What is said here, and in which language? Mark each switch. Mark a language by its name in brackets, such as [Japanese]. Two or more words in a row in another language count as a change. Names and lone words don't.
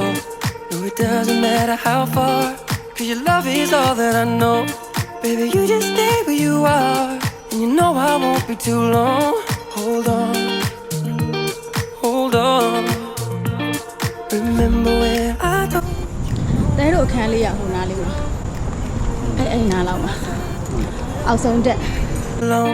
[English] No, it doesn't matter how far, 'cause your love is all that I know. Baby, you just stay where you are, and you know I won't be too long. Hold on, hold on. Remember when I told [Burmese] တဲတို့အခန်းလေးရဟိုနားလေးမှာအဲ့နားလောက်မှာအောက်ဆုံးတက် [English] alone.